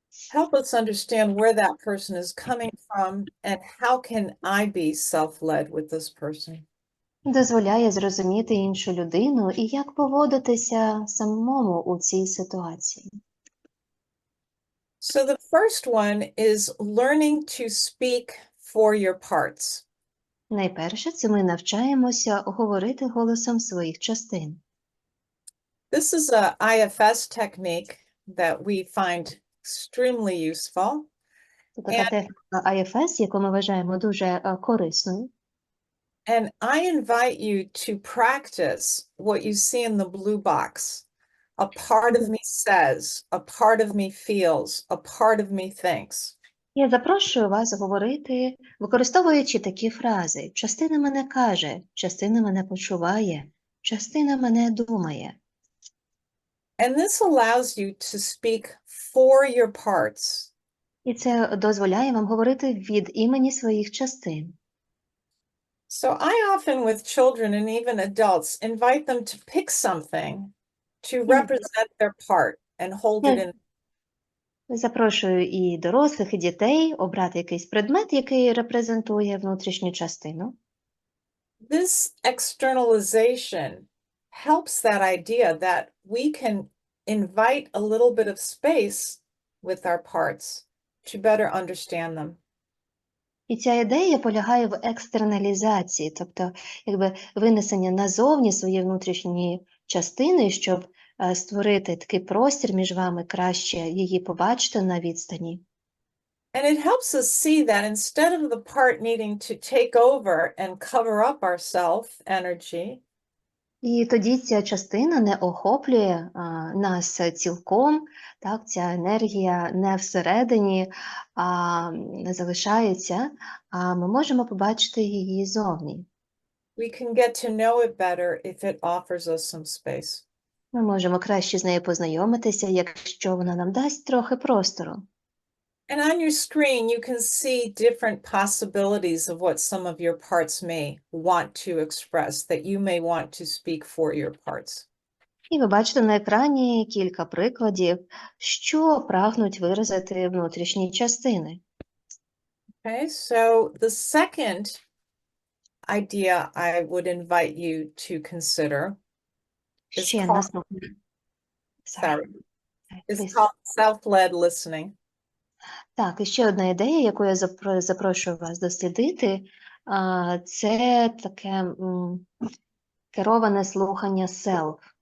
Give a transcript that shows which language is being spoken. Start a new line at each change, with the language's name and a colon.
English: Help us understand where that person is coming from and how can I be self-led with this person.
Ukrainian: Дозволяє зрозуміти іншу людину і як поводитися самому у цій ситуації.
English: So the first one is learning to speak for your parts.
Ukrainian: Найперше, це ми навчаємося говорити голосом своїх частин.
English: This is a IFS technique that we find extremely useful.
Ukrainian: Це така техніка IFS, яку ми вважаємо дуже корисною.
English: And I invite you to practice what you see in the blue box. A part of me says, a part of me feels, a part of me thinks.
Ukrainian: Я запрошую вас говорити, використовуючи такі фрази. Частина мене каже, частина мене почуває, частина мене думає.
English: And this allows you to speak for your parts.
Ukrainian: І це дозволяє вам говорити від імені своїх частин.
English: So I often with children and even adults invite them to pick something to represent their part and hold it in.
Ukrainian: Запрошую і дорослих, і дітей обрати якийсь предмет, який репрезентує внутрішню частину.
English: This externalization helps that idea that we can invite a little bit of space with our parts to better understand them.
Ukrainian: І ця ідея полягає в екстерналізації, тобто якби винесення назовні своєї внутрішньої частини, щоб створити такий простір між вами, краще її побачити на відстані.
English: And it helps us see that instead of the part needing to take over and cover up our self-energy,
Ukrainian: І тоді ця частина не охоплює нас цілком, так, ця енергія не всередині, а залишається, а ми можемо побачити її зовні.
English: we can get to know it better if it offers us some space.
Ukrainian: Ми можемо краще з нею познайомитися, якщо вона нам дасть трохи простору.
English: And on your screen, you can see different possibilities of what some of your parts may want to express, that you may want to speak for your parts.
Ukrainian: І ви бачите на екрані кілька прикладів, що прагнуть виразити внутрішні частини.
English: Okay, so the second idea I would invite you to consider is
Ukrainian: Ще
English: called,
Ukrainian: наступне.
English: sorry, is Please. called self-led listening.
Ukrainian: Так, і ще одна ідея, яку я запрошую вас дослідити, це таке кероване слухання self.